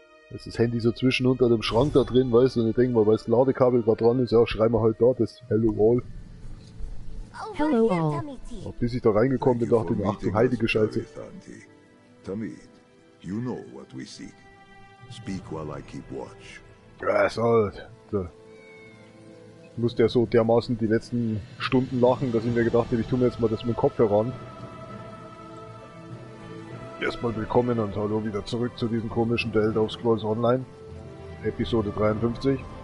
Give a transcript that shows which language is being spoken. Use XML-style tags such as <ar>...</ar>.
<de>Jetzt ist das Handy so zwischen unter dem Schrank da drin, weißt du, und ich denke mal, weil das Ladekabel gerade dran ist, ja, schreiben wir halt da das Hello All.</de> <en>Hello all.</en> <de>Und bis ich da reingekommen bin, dachte ich mir, ach du heilige Scheiße.</de> <en>Tamid, you know what we seek. Speak while I keep watch.</en> <de>Ja, ist halt. So. Ich musste ja so dermaßen die letzten Stunden lachen, dass ich mir gedacht habe, ich tue mir jetzt mal das mit dem Kopfhörer an. Erstmal willkommen und hallo wieder zurück zu diesem komischen The Elder Scrolls Online. Episode 53.</de>